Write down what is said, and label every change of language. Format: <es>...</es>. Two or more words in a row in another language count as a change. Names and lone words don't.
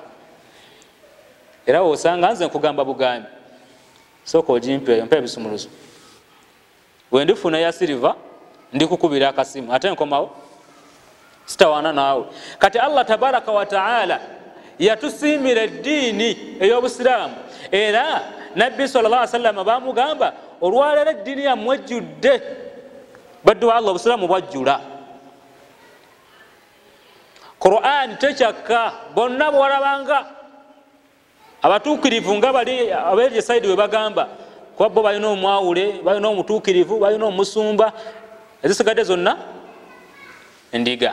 <lg>Era osanga nze nkugamba bugambi, sooka ogimpeeyo, mpa ebisumuluzo. Bwe ndifuna eya siliva ndikukubira akasimu ate nkomawo sitawaana naawe. Kati</lg> <ar>Allah tabaraka wa taala</ar> <lg>yatusiimira eddiini ey'Obusiraamu, era Nabbi</lg> <ar>sallallahu alaihi wasallam</ar> <lg>bamugamba olwaleero eddiini yammwe ejjudde, baddu wa Allah Obusiraamu bwajjula. Qur'an tekyakka, bonna bwalabanga abatuukirivu nga bali abeerye sayidi we bagamba kuba bo balina omwawule, balina omutuukirivu, balina omusumba, ezisigadde zonna endiga.</lg>